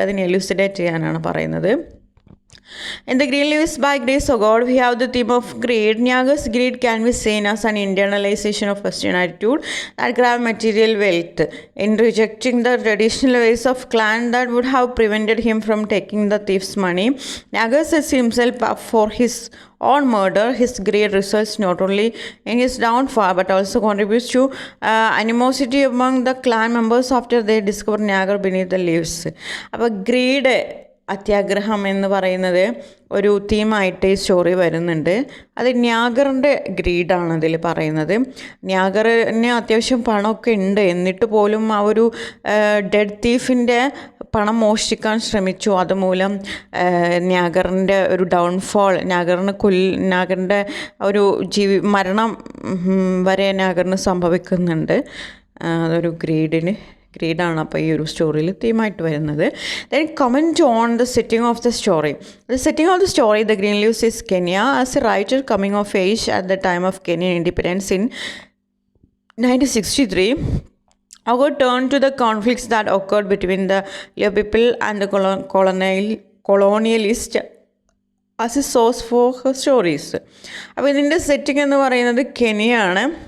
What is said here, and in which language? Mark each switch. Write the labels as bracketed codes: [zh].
[ml] അതിനെ എലൂസിഡേറ്റ് ചെയ്യാനാണ് പറയുന്നത്. [en] In The Green Leaves by Grace Ogod, we have the theme of greed. Nyagar's greed can be seen as an internalization of Western attitude that grab material wealth. In rejecting the traditional ways of clan that would have prevented him from taking the thief's money, Nyagar sets himself up for his own murder. His greed results not only in his downfall but also contributes to animosity among the clan members after they discover Nyagar beneath the leaves. [ml] അപ്പോൾ greed അത്യാഗ്രഹം എന്ന് പറയുന്നത് ഒരു തീമായിട്ട് ഈ story വരുന്നുണ്ട്. അത് ന്യാഗറിൻ്റെ ഗ്രീഡാണ് അതിൽ പറയുന്നത്. ന്യാഗറിന് അത്യാവശ്യം പണമൊക്കെ ഉണ്ട്, എന്നിട്ട് പോലും ആ ഒരു ഡെഡ് തീഫിൻ്റെ പണം മോഷ്ടിക്കാൻ ശ്രമിച്ചു. അതുമൂലം ന്യാഗറിൻ്റെ ഒരു ഡൗൺഫോൾ, ന്യാഗറിൻ്റെ ഒരു മരണം വരെ ന്യാഗറിന് സംഭവിക്കുന്നുണ്ട്. അതൊരു ഗ്രീഡാണ് അപ്പോൾ ഈ ഒരു സ്റ്റോറിയിൽ തീമായിട്ട് വരുന്നത്. [en] Then comment on the setting of the story. The setting of the story, the green leaves is Kenya. As a writer coming of age at the time of Kenyan independence in 1963, Howard turned to the conflicts that occurred between the Luo people and the colonialist as a source for her stories. [ml] അപ്പോൾ ഇതിൻ്റെ setting എന്ന് പറയുന്നത് കെനിയാണ്.